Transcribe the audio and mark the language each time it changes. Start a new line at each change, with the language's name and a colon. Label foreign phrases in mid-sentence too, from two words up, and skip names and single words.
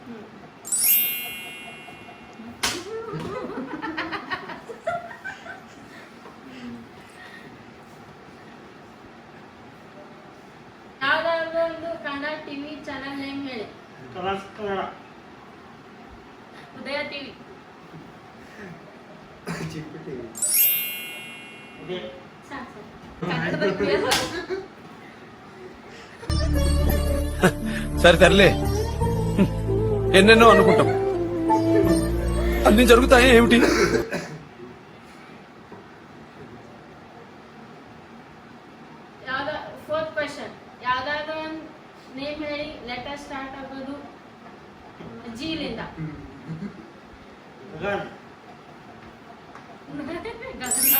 Kannada: ಯಾವ್ದಾದ್ರು ಒಂದು ಕನ್ನಡ ಟಿವಿ ಚಾನೆಲ್ ನೇಮ್ ಹೇಳಿ. ಕಲರ್ಸ್ ಕನ್ನಡ. ಉದಯ ಟಿವಿ. ಚಿಕ್ಕ ಟಿವಿ. ಇದೆ. ಸಾಕು ಕನ್ನಡದಲ್ಲಿ
Telugu: సరే తరలే ఎన్నెన్నో అనుకుంటాం అన్ని జరుగుతాయి ఏమిటి.
Kannada: ಫೋರ್ತ್ ಕ್ವೆಶ್ಚನ್, ಯಾವ್ದಾದ್ರು ಒಂದು ನೇಮ್ ಹೇಳಿ. ಲೆಟರ್ ಸ್ಟಾರ್ಟ್ ಆಗೋದು ಜೀಲಿಂದ. ಗಗನ್, ಗಗನ.